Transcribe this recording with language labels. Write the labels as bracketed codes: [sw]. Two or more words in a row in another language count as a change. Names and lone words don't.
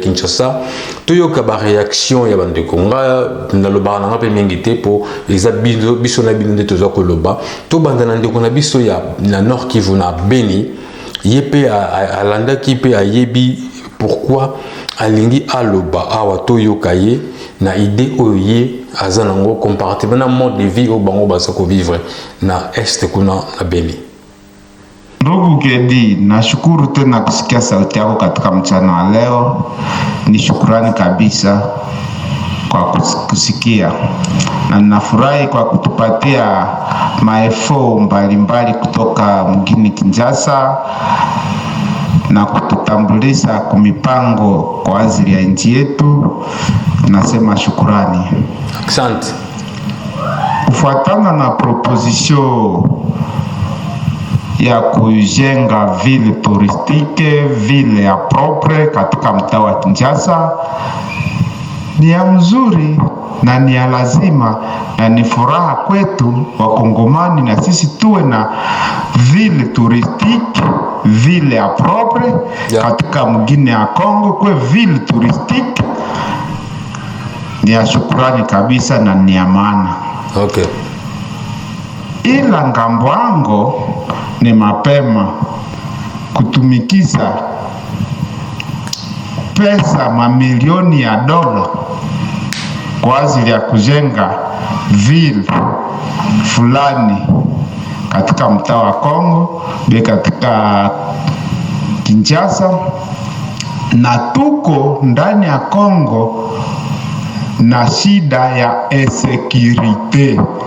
[ln] Kinshasa toyoka ba réaction ya bande konga na lobana na pe mingi te [fr] pour les [ln] biso na bino nde toza koloba to banda na ndeko na biso ya na Nord Kivu na Beni yepe alanda ki pe ayebi pourquoi alingi aloba awa toyoka ye na idée oye azanango comparativement na [fr] mode de vie [ln] au bango basa ko vivre na est kuna na Beni. [sw] Ndugu Kedi, nashukuru tena kusikia sauti yako katika mchana wa leo. Ni shukrani kabisa kwa kusikia na ninafurahi kwa kutupatia maefo mbalimbali kutoka mjini Kinshasa na kututambulisha kwa mipango kwa ajili ya nchi yetu. Nasema shukrani. Asante. Kufuatana na proposition ya kujenga [fr] ville touristique, [sw] ville ya propre katika mtaa wa Kinshasa ni ya mzuri na ni ya lazima na ni furaha kwetu Wakongomani, na sisi tuwe na [fr] ville touristique, [sw] ville ya propre katika mgine ya Kongo, kwa [fr] ville touristique. [sw] Ni ya shukrani kabisa na ni ya maana. Okay. Ila ngambo yangu ni mapema kutumikisa pesa mamilioni ya dola kwa ajili ya kujenga ville fulani katika mtaa wa Kongo, katika Kinshasa, na tuko ndani ya Kongo na shida ya insecurite.